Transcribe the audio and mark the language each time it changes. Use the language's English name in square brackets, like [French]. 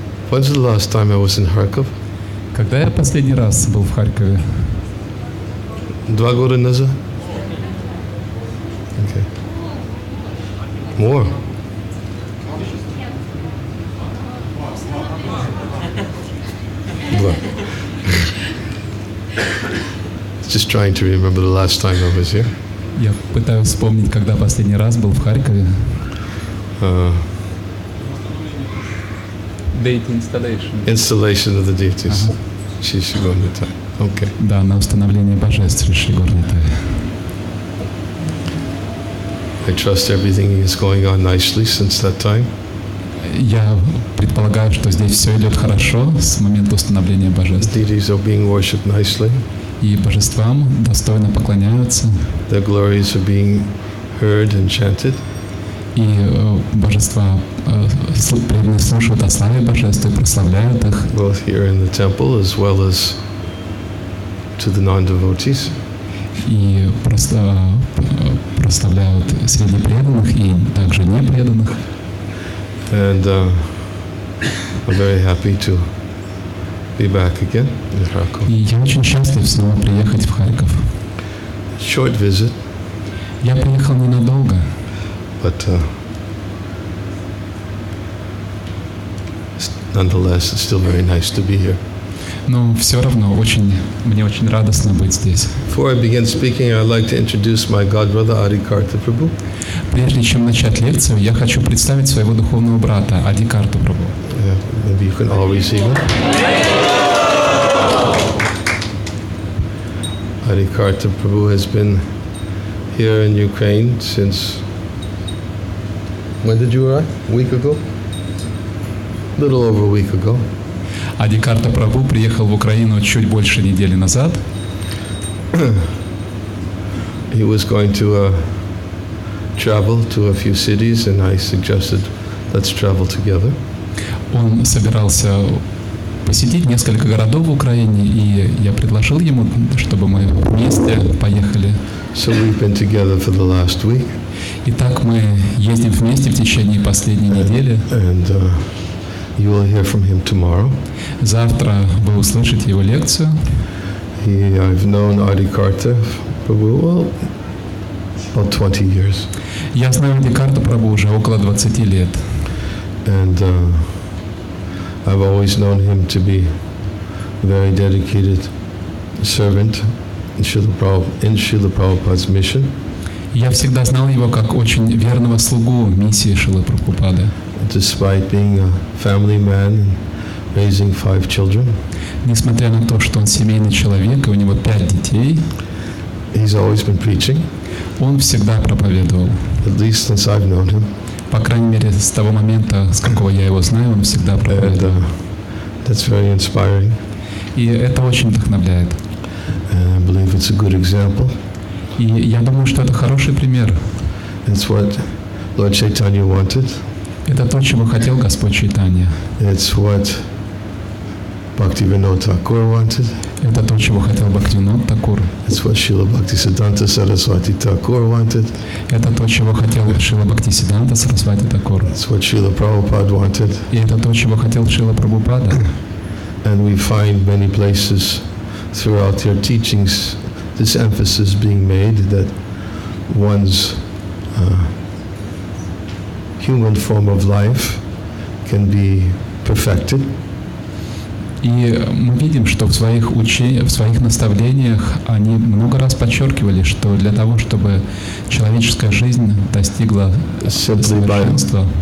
[English] When's the last time I was in Kharkov? [Russian] Когда я последний раз был в Харькове? 2 года назад? [English] Okay. More. Just trying to remember the last time I was here. [Russian] Я пытаюсь вспомнить, когда последний раз был в Харькове. [English] Deity installation. Installation of the deities. [Russian] Шиши Горнитай. [English] Okay. [Russian] Да, на установление божеств Шиши Горнитай. [English] I trust everything is going on nicely since that time. [Russian] Я предполагаю, что здесь все идет хорошо с момента установления божеств. [English] Deities are being worshipped nicely. [Russian] И божествам достойно поклоняются. [English] Their glories are being heard and chanted. [Russian] И божества преданные слушают о славе божеств и прославляют их. [English] Both here in the temple as well as to the non-devotees. [Russian] И прославляют среди преданных и также непреданных. [English] And I'm very happy to be back again in Kharkov. [Russian] И я очень счастлив снова приехать в Харьков. [English] Short visit. [Russian] Я приехал ненадолго. [English] But nonetheless, it's still very nice to be here. [Russian] Но все равно мне очень радостно быть здесь. [English] Before I begin speaking, I'd like to introduce my godbrother Adikarta Prabhu. [Russian] Прежде чем начать лекцию, я хочу представить своего духовного брата Адикарту Прабху. [English] Maybe you can all receive him. Adikarta Prabhu has been here in Ukraine since. When did you arrive? A week ago? A little over a week ago. [Russian] Адикарта Прабху приехал в Украину чуть больше недели назад. [English] He was going to travel to a few cities, and I suggested, let's travel together. [Russian] Он собирался посетить несколько городов в Украине, и я предложил ему, чтобы мы вместе поехали. [English] So we've been together for the last week. [Russian] Итак, мы ездим вместе в течение последней недели. [English] And you will hear from him tomorrow. [Russian] Завтра вы услышите его лекцию. [English] I've known Adikarta Prabhu about 20 years. [Russian] Я знаю Адикарту Прабху уже около 20 лет. [English] And I've always known him to be a very dedicated servant in Srila Prabhupada's mission. [Russian] Я всегда знал его как очень верного слугу миссии Шрилы Прабхупады. [English] Despite being a family man and raising 5 children, [Russian] несмотря на то, что он семейный человек и у него 5 детей, [English] he's always been preaching. [Russian] Он всегда проповедовал. [English] At least since I've known him. [Russian] По крайней мере, с того момента, с какого я его знаю, он всегда проповедовал. [English] That's very inspiring. [Russian] И это очень вдохновляет. [English] And I believe it's a good example. [Russian] И я думаю, что это хороший пример. [English] It's what Lord Chaitanya wanted. [Russian] Это то, чего хотел Господь Чайтанья. [English] It's what Bhaktivinoda Thakur wanted. [Russian] Это то, чего хотел Бхактивинод Такур. [English] It's what Srila Bhaktisiddhanta Saraswati Thakur wanted. [Russian] Это то, чего хотел Шрила Бхактисиддханта Сарасвати Такур. [English] It's what Srila Prabhupada wanted. [Russian] И это то, чего хотел Шрила Прабхупада. [English] And we find many places throughout their teachings this emphasis being made that one's human form of life can be perfected. [Russian] И мы видим, что в своих наставлениях они много раз подчеркивали, что для того, чтобы человеческая жизнь достигла совершенства,